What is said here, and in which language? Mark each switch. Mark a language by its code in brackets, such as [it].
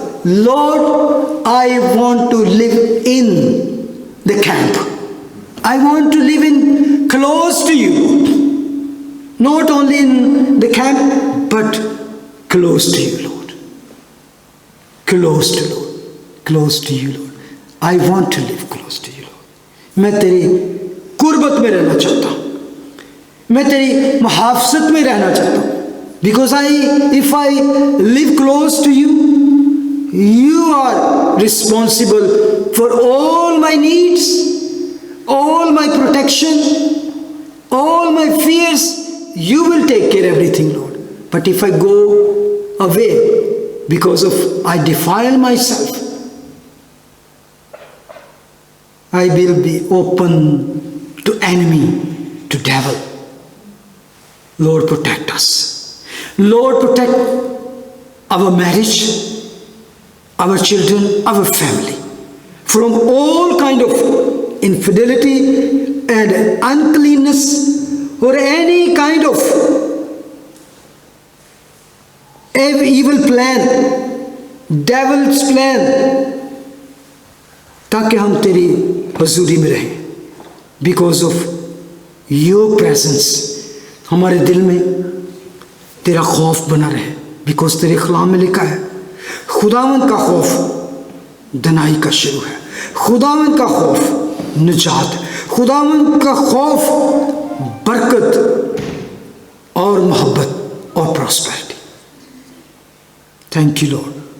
[en] Lord, I want to live in the camp, I want to live in close to you, not only in the camp but close to you lord, close to lord, close to you lord, I want to live close to you. [hi] मैं तेरी कुर्बत में रहना चाहता हूँ, मैं तेरी मुहाफ़ज़त में रहना चाहता हूँ। [en] Because if I live close to you, you are responsible for all my needs, all my protection, all my fears. You will take care of everything, Lord. But if I go away because of I defile myself, I will be open to enemy, to devil. Lord, protect us. Lord, protect our marriage, our children, our family from all kind of infidelity and uncleanness or any kind of evil plan, devil's plan, [hi] ताकि हम तेरी हजूरी में रहें। [en] because of your presence [hi] हमारे दिल में तेरा खौफ बना रहे। बिकॉज तेरे कलाम में लिखा है खुदावंद का खौफ दनाई का शुरू है, खुदावंद का खौफ निजात है, खुदावंद का खौफ बरकत और मोहब्बत और प्रॉस्पेरिटी। [en] Thank you lord.